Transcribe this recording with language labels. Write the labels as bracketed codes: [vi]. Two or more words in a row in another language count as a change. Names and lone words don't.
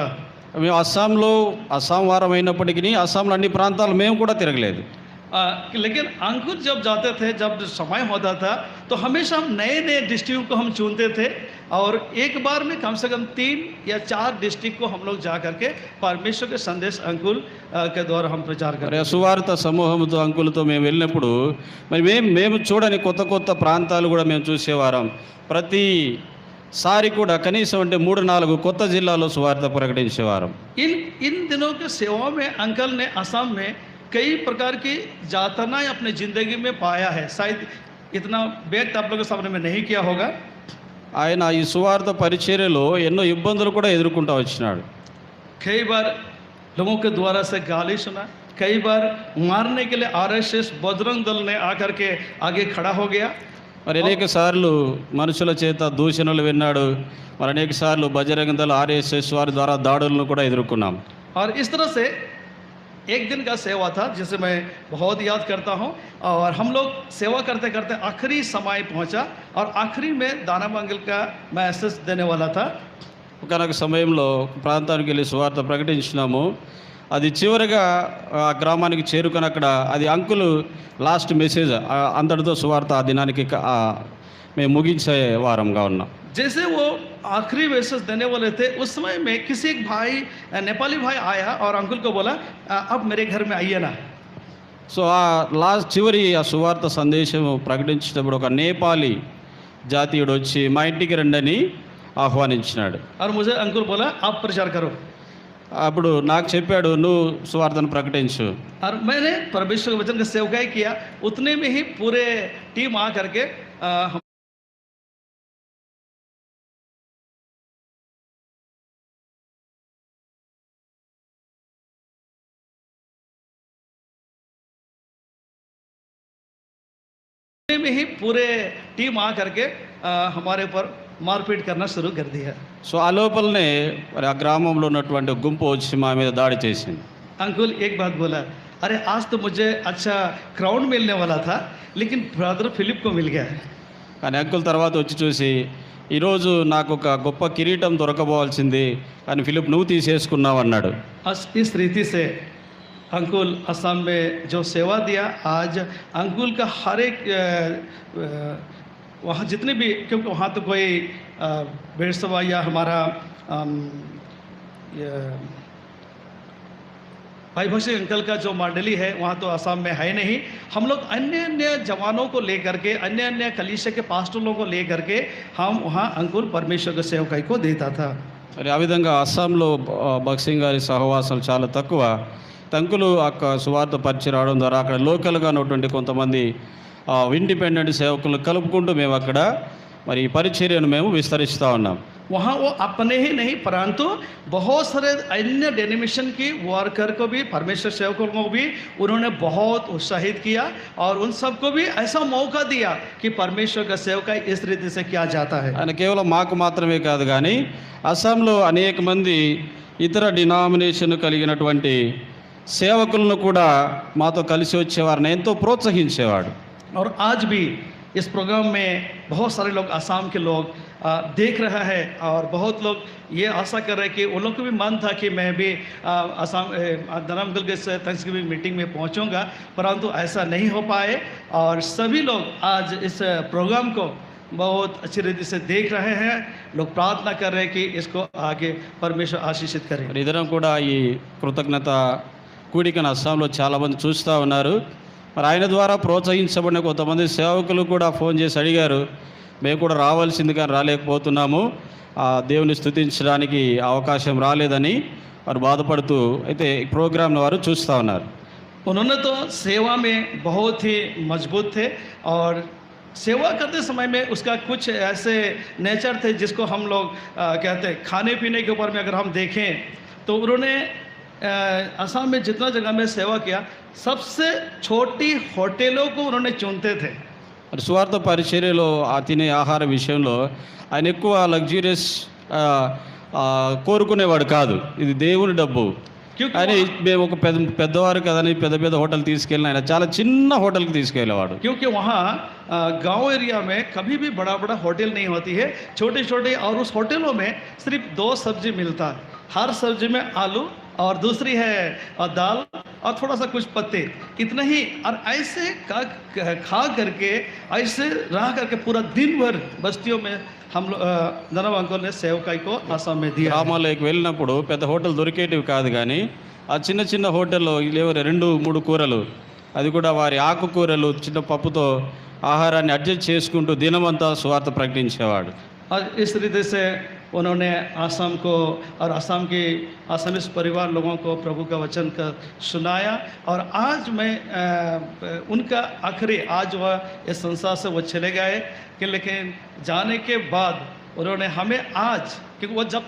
[te] మేము అస్సాం వారం అయినప్పటికీ అస్సాంలో అన్ని ప్రాంతాలు మేము కూడా తిరగలేదు. [hi] लेकिन अंकुर जब जाते थे, जब समय होता था, तो हमेशा हम नए-नए डिस्ट्रिक्ट को हम चुनते थे और एक बार में कम से कम 3 या 4 डिस्ट्रिक्ट को हम लोग जा करके परमेश्वर के संदेश अंकुल के द्वारा हम प्रचार [te] మరి [hi] करते [te] ఆ [hi] थे। [te] సువార్త సమూహంతో అంకులతో మేము వెళ్ళినప్పుడు మరి మేము చూడని కొత్త కొత్త ప్రాంతాలు కూడా మేము చూసేవారం. ప్రతిసారి కూడా కనీసం అంటే 3-4 కొత్త జిల్లాలో సువార్త ప్రకటించేవారం. [hi] इन इन दिनों के सेवा में अंकल ने असम में कई प्रकार की यातनाएं अपने ज़िंदगी में पाया है। शायद इतना व्यक्त आप लोगों के सामने में नहीं किया होगा। [te] ఆయన ఈ సువార్త పరిచర్యలో ఎన్నో ఇబ్బందులు కూడా ఎదుర్కొంటూ వచ్చినాడు. [hi] कई बार लोगों के द्वारा से गाली सुना, कई बार मारने के लिए आरएसएस बजरंग दल ने आकर के आगे खड़ा हो गया। [te] మరి అనేక సార్లు మనుషుల చేత దూషణలు విన్నాడు. మరి అనేక సార్లు బజరంగ దళ ఆర్ఎస్ఎస్ వారి ద్వారా దాడులను కూడా ఎదుర్కొన్నాం. [hi] और इस तरह से एक दिन का सेवा था जिसे मैं बहुत याद करता हूँ। और हम लोग सेवा करते करते आखिरी समय पहुँचा और आखिरी में दाना मंगल का मैसेज देने वाला था। [te] ఒకనొక సమయంలో ప్రాంతానికి వెళ్ళి సువార్త ప్రకటించినాము. అది చివరిగా ఆ గ్రామానికి చేరుకొని అక్కడ అది అంకులు [en] last message [te] అంతటితో సువార్త ఆ దినానికి మేము ముగించే వారంగా ఉన్నాం. [hi] जैसे वो आखिरी मैसेज देने वाले थे, उस समय में किसी एक भाई, नेपाली भाई आया और अंकुल को बोला, अब मेरे घर में आइए ना। [te] సో ఆ లాస్ట్ చివరి ఆ సువార్త సందేశం ప్రకటించేటప్పుడు ఒక నేపాలీ జాతీయుడు వచ్చి మా ఇంటికి రండని ఆహ్వానించినాడు. [hi] और मुझे अंकुल बोला, आप प्रचार करो। [te] అప్పుడు నాకు చెప్పాడు, నువ్వు సువార్తను ప్రకటించు. [hi] और मैंने परमेश्वर के वचन का सेवकाई किया। उतने में ही पूरे टीम आ करके हम में ही पूरे टीम आ करके हमारे ऊपर मारपीट करना शुरू कर दिया। [te] సో ఆ లోపలనే మరి ఆ గ్రామంలో ఉన్నటువంటి గుంపు వచ్చి మా మీద దాడి చేసింది. [hi] अंकुल एक बात बोला, अरे आज तो मुझे अच्छा क्राउन मिलने वाला था, लेकिन ब्रदर फिलिप को मिल गया है। [te] కానీ అంకుల్ తర్వాత వచ్చి చూసి, ఈరోజు నాకు ఒక గొప్ప కిరీటం దొరకబోవాల్సింది కానీ ఫిలిప్ నువ్వు తీసేసుకున్నావు అన్నాడు. [hi] इस रीति से अंकुल असम में जो सेवा दिया, आज अंकुल का हर एक वहाँ जितने भी, क्योंकि वहाँ तो कोई बेरसवा या हमारा भाई भक्सी अंकल का जो मंडली है वहाँ तो असम में है नहीं। हम लोग अन्य अन्य जवानों को लेकर के, अन्य अन्य कलीसिया के पास्टरों को लेकर के हम वहाँ अंकुल परमेश्वर के सेवकाई को देता था। [te] మరి ఆ విధంగా అస్సాంలో భక్సింగ్ గారి సహవాసాలు చాలా తక్కువ. అంకులు అక్కడ సువార్త పరిచయం రావడం ద్వారా అక్కడ లోకల్గా ఉన్నటువంటి కొంతమంది ఇండిపెండెంట్ సేవకులను కలుపుకుంటూ మేము అక్కడ మరి ఈ పరిచర్యను మేము విస్తరిస్తూ ఉన్నాం. [hi] वहाँ वो अपने ही नहीं परंतु बहुत सारे अन्य डेनिमेशन की वर्कर को भी, परमेश्वर सेवकों को भी उन्होंने बहुत उत्साहित किया और उन सबको भी ऐसा मौका दिया कि परमेश्वर का सेवकाई इस रीति से किया जाता है। [te] ఆయన కేవలం మాకు మాత్రమే కాదు కానీ అస్సాంలో అనేక మంది ఇతర డినామినేషన్ కలిగినటువంటి సేవకులను కూడా మాతో కలిసి వచ్చేవారిని ఎంతో ప్రోత్సహించేవాడు. [hi] और आज भी इस प्रोग्राम में बहुत सारे लोग असम के लोग देख रहा है और बहुत लोग ये आशा कर रहे हैं कि उन लोग को भी मन था कि मैं भी असम धर्मगल के [en] thanksgiving meeting [hi] में पहुंचूंगा, परंतु ऐसा नहीं हो पाए और सभी लोग आज इस प्रोग्राम को बहुत अच्छी रीति से देख रहे हैं। लोग प्रार्थना कर रहे हैं कि इसको आगे परमेश्वर आशीषित करें। [te] మరి ఇద్దరం కూడా ఈ కృతజ్ఞత కూడికను అస్సాంలో చాలామంది చూస్తూ ఉన్నారు. మరి ఆయన ద్వారా ప్రోత్సహించబడిన కొంతమంది సేవకులు కూడా ఫోన్ చేసి అడిగారు, మేము కూడా రావాల్సింది కానీ రాలేకపోతున్నాము, దేవుని స్తుతించడానికి అవకాశం రాలేదని వారు బాధపడుతూ అయితే ఈ ప్రోగ్రాంను వారు చూస్తూ ఉన్నారు. [hi] उन्होंने तो सेवा में बहुत ही मजबूत थे और सेवा करते समय में उसका कुछ ऐसे नेचर थे जिसको हम लोग कहते हैं खाने पीने के ऊपर में अगर हम देखें तो उन्होंने असम में जितना जगह में सेवा किया सबसे छोटी होटलों को उन्होंने चुनते थे। [te] మరి స్వార్థ పరిచర్యలో తినే ఆహార విషయంలో ఆయన ఎక్కువ లగ్జూరియస్ కోరుకునేవాడు కాదు. ఇది దేవుని డబ్బు. ఆయన మేము ఒక పెద్దవారు కదని పెద్ద పెద్ద హోటల్ తీసుకెళ్ళిన ఆయన చాలా చిన్న హోటల్కి తీసుకెళ్ళేవాడు. [hi] क्योंकि वहाँ गांव एरिया में कभी भी बड़ा बड़ा होटल नहीं होती है, छोटे छोटे, और उस होटलों में सिर्फ 2 सब्जी मिलता है। हर सब्जी में आलू और दूसरी है दाल और थोड़ा सा कुछ पत्ते, इतना ही। और ऐसे खा करके ऐसे रह करके पूरा दिन भर बस्तियों में हम लोग धनव अंकल ने सेवकाई को आसाम में दिया है। [te] గ్రామాల్లోకి వెళ్ళినప్పుడు పెద్ద హోటల్ దొరికేటివి కాదు, కానీ ఆ చిన్న చిన్న హోటల్లో లేవు 2-3 కూరలు, అది కూడా వారి ఆకుకూరలు చిన్న పప్పుతో ఆహారాన్ని అడ్జస్ట్ చేసుకుంటూ దినమంతా సువార్త ప్రకటించేవాడు. [hi] और इस रीति से उन्होंने आसाम को और आसाम के आसामीस परिवार लोगों को प्रभु का वचन का सुनाया। और आज मैं उनका आखिरी आज वह इस संसार से वो चले गए कि लेकिन जाने के बाद उन्होंने हमें आज, क्योंकि वो जब